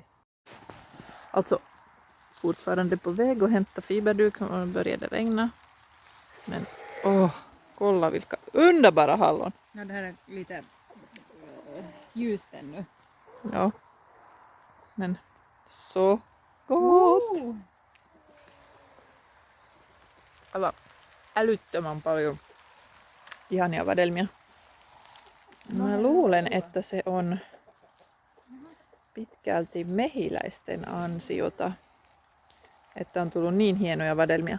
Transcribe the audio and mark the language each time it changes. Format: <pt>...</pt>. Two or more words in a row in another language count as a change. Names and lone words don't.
<sv>Alltså fortfarande på väg att hämta fiberduk och började regna. Men kolla vilka underbara hallon. Ja, det här är lite ljust ännu. Ja. Men så gott.</sv> <fi>Aivan älyttömän paljon ihania vadelmia. Mä luulen, että se on pitkälti mehiläisten ansiota, että on tullut niin hienoja vadelmia.</fi>